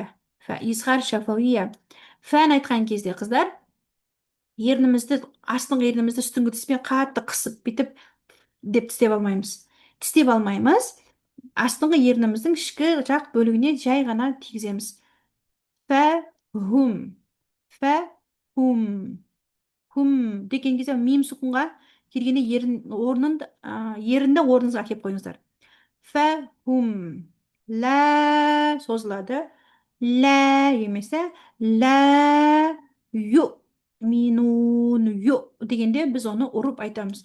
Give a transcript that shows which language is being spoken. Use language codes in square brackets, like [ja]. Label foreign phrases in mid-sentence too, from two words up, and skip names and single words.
[ar] فا إظهار شفوية. [kk] Фән айтқан кезде, қыздар, ернімізді, астыңғы ернімізді үстіңгі тіспен қатты қысып, бітіп деп тістеп алмаймыз. Тістеп алмаймыз. Астыңғы ерніміздің ішкі жақ бөлігіне жай ғана тигіземіз. [ar] Фә, هم فا هم. [kk] Хум деген кезде мим сукунға келгенде ерінді орныңызға әкеп қойыңыздар. [ar] فا هم. [kk] Лә созылады. Лә емесе, лә ю. Минун ю дегенде біз оны ұрып айтамыз.